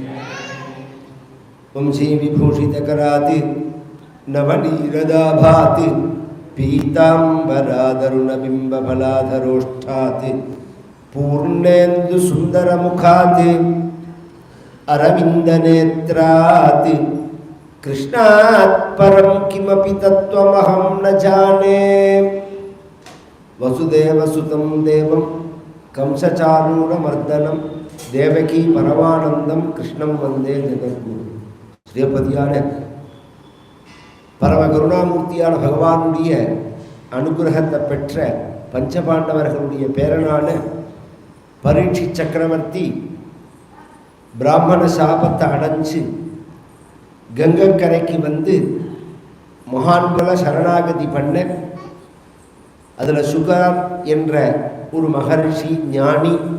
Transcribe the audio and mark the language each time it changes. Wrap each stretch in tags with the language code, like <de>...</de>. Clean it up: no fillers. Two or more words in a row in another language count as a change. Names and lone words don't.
<sa>वंशी विभूषितकराति नवनीरदाभाति पीताम्बरादरुणबिम्बफलाधरोष्ठाति पूर्णेन्दु सुन्दरमुखाति अरविन्दनेत्राति कृष्णात् परं किमपि तत्त्वमहं न जाने। वसुदेवसुतं देवं कंसचाणूरमर्दनं देवकी परमानंदं कृष्णं वंदे जगद्गुरु।</sa> <ta>ஸ்ரீபதியான பரம கருணாமூர்த்தியான பகவானுடைய அனுகிரகத்தை பெற்ற பஞ்சபாண்டவர்களுடைய பேரனான பரீட்சி சக்கரவர்த்தி பிராமண சாபத்தை அடைஞ்சு கங்கக்கரைக்கு வந்து மகான்களை சரணாகதி பண்ண, அதில் சுகர் என்ற ஒரு மகர்ஷி ஞானி</ta>